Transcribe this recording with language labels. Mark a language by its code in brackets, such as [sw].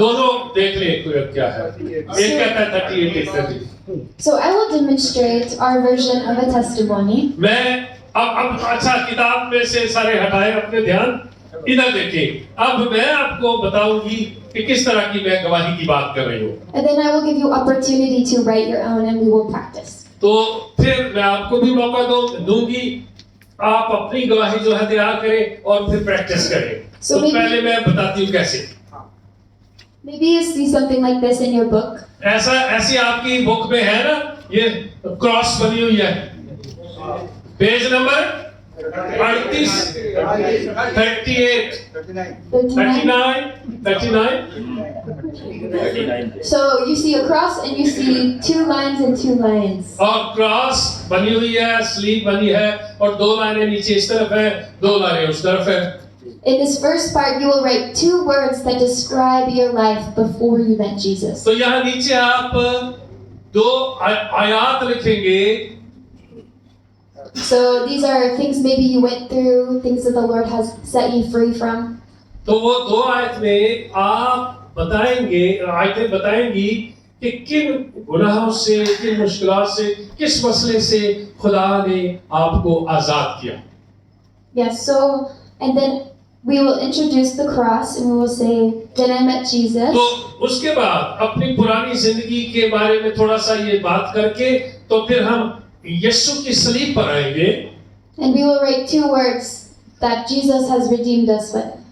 [hi] दोनों देख ले क्या है। एक कहता है 38 एक 30। [en] So I will demonstrate our version of a testimony. [hi] मैं अब अच्छा किताब में से सारे हटाए, अपने ध्यान इधर देखें। अब मैं आपको बताऊंगी कि किस तरह की मैं गवाही की बात कर रही हूँ। [en] And then I will give you opportunity to write your own and we will practice. [hi] तो फिर मैं आपको भी मौका दूंगी आप अपनी गवाही जो है तैयार करें और फिर प्रैक्टिस करें। [en] So [hi] तो [en] maybe- [hi] पहले मैं बताती हूँ कैसे। [en] Maybe you see something like this in your book. [hi] ऐसी आपकी बुक में है ना, ये क्रॉस बनी हुई है, page number 38, 38, [en] 39. [hi] 39। [en] So you see a cross and you see 2 lines and 2 lines. [hi] और क्रॉस बनी हुई है, स्लीव बनी है, और 2 लाइनें नीचे इस तरफ है, 2 लाइनें उस तरफ है। [en] In this first part, you will write 2 words that describe your life before you met Jesus. [hi] तो यहाँ नीचे आप 2 आयात लिखेंगे। [en] So these are things maybe you went through, things that the Lord has set you free from. [hi] तो वो 2 आयत में आप बताएंगे, आयतें बताएंगी कि किन गुनाहों से, किन मुश्किलात से, किस मसले से खुदा ने आपको आजाद किया। [en] Yes, so, and then we will introduce the cross and we will say, then I met Jesus. [hi] तो उसके बाद अपनी पुरानी जिंदगी के बारे में थोड़ा सा ये बात करके तो फिर हम यीशु की सलीब पर आएंगे। [en] And we will write 2 words that Jesus has redeemed us with.